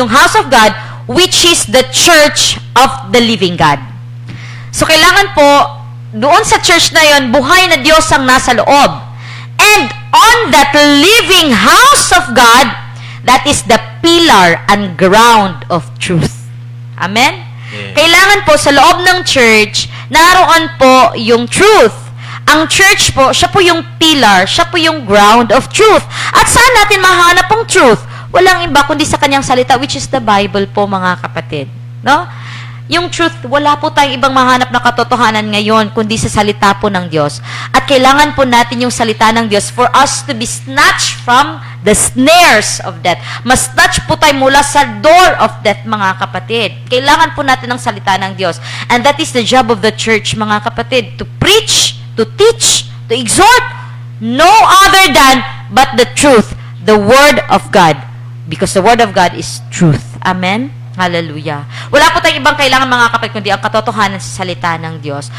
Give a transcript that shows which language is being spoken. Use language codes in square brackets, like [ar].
[en] Yung house of God, which is the church of the living God. [tl] So, kailangan po, doon sa church na yon, [en] buhay na Diyos [tl] ang nasa loob. [en] And on that living house of God, that is the pillar and ground of truth. Amen? Yeah. [tl] Kailangan po sa loob ng church, naroon po yung truth. Ang church po, siya po yung pillar, siya po yung ground of truth. At saan natin mahanap ang truth? Walang iba kundi sa kanyang salita, [en] which is the Bible [tl] po, mga kapatid. No? Yung truth, wala po tayong ibang mahanap na katotohanan ngayon kundi sa salita po ng Diyos. At kailangan po natin yung salita ng Diyos for us to be snatched from the snares of death. Mas-snatch po tayo mula sa door of death, mga kapatid. Kailangan po natin ang salita ng Diyos. [en] And that is the job of the church, mga kapatid, to preach, to teach, to exhort, no other than but the truth, the Word of God. Because the Word of God is truth. Amen? Hallelujah. [tl] Wala po tayong ibang kailangan mga kapatid kundi ang katotohanan sa salita ng Diyos.